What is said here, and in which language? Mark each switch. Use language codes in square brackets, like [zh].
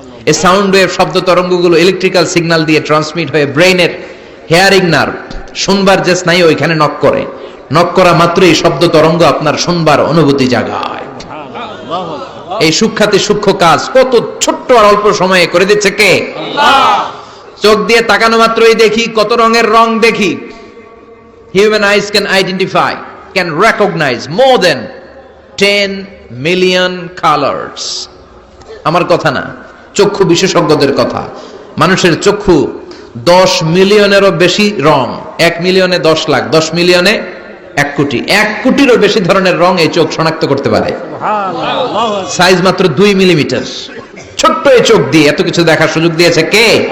[bn] এই sound wave, শব্দ তরঙ্গগুলো electrical signal দিয়ে ট্রান্সমিট হয়ে ব্রেইনের হেয়ারিং নার্ভ, শুনবার যে স্নায়ু, ওইখানে নক করে। নক করা মাত্রই শব্দ তরঙ্গ আপনার শুনবার অনুভূতি জাগায়। এই সূক্ষ্মাতি সূক্ষ্ম কাজ কত ছোট্ট আর অল্প সময়ে করে দিচ্ছে কে? আল্লাহ। চোখ দিয়ে তাকানো মাত্রই দেখি কত রঙের রং দেখি। [en] Human eyes can identify, can recognize more than 10 million colors. [bn] আমার কথা না, চক্ষু বিশেষজ্ঞদের কথা। মানুষের চক্ষু 10 মিলিয়নেরও বেশি রং, 1 মিলিয়নে 10 লাখ, 10 মিলিয়নে 1 কোটি, 1 কোটিরও বেশি ধরনের রং এই চোখ শনাক্ত করতে পারে। সাইজ মাত্র 2 মিলিমিটার। ছোট্ট এই চোখ দিয়ে এত কিছু দেখার সুযোগ দিয়েছে কে?